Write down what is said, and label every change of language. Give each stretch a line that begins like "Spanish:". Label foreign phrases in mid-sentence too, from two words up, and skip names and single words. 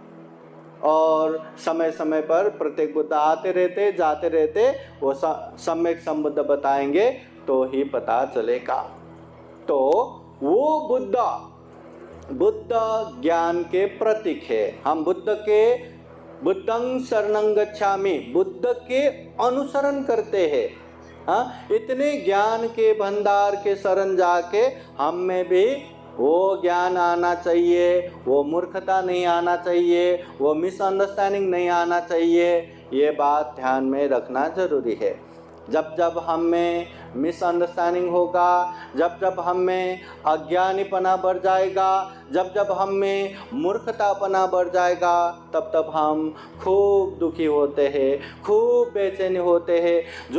Hindi: और समय समय पर प्रत्येक बुद्ध आते रहते जाते रहते, वो सम्यक संबुद्ध बताएंगे तो ही पता चलेगा। तो वो बुद्ध ज्ञान के प्रतीक है।
Pali: हम बुद्धं शरणं गच्छामि,
Hindi: बुद्ध के अनुसरण करते हैं। इतने ज्ञान के भंडार के शरण जाके हम में भी वो ज्ञान आना चाहिए, वो मूर्खता नहीं आना चाहिए, वो मिसअंडरस्टैंडिंग नहीं आना चाहिए। ये बात ध्यान में रखना जरूरी है। जब जब हम में मिसअंडरस्टैंडिंग होगा, जब जब हम में अज्ञानीपना बढ़ जाएगा, जब जब हम में मूर्खतापना बढ़ जाएगा, तब तब हम खूब दुखी होते हैं, खूब बेचैन होते हैं।